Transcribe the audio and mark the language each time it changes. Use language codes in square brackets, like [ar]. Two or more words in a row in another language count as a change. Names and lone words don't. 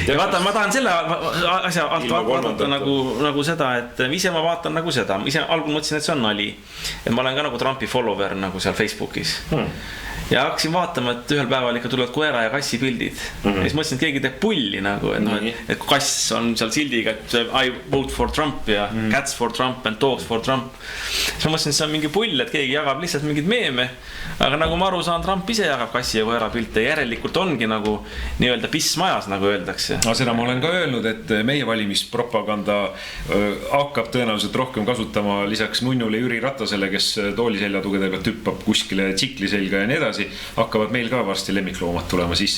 [et] Ja vaata, ma tahan selle asja alt vaadata nagu seda, et ise ma vaatan nagu seda, ise algul mõtlesin, et see on nali, et ma olen ka nagu Trumpi follower nagu seal Facebookis ja hakkasin vaatama, et ühel päeval ikka tulevad koera ja kassi pildid ja siis mõtlesin, et keegi teeb pulli nagu, et kass on seal sildiga, et [en] I vote for Trump [et] ja [en] cats for Trump and dogs for Trump. [et] Siis ma mõtlesin, et see on mingi pull, et keegi jagab lihtsalt mingid meeme, aga nagu ma aru saan, Trump ise jagab kassi ja koera pilte, järelikult ongi nagu nii-öelda piss majas, nagu öeldakse. Seda ma olen ka öelnud, et meie valimispropaganda hakkab tõenäoliselt rohkem kasutama lisaks Nunnule Jüri Ratasele, kes tooliseljatugedega tüppab kuskile tsikli selga ja nii edasi, hakkavad meil ka varsti lemmikloomad tulema sisse.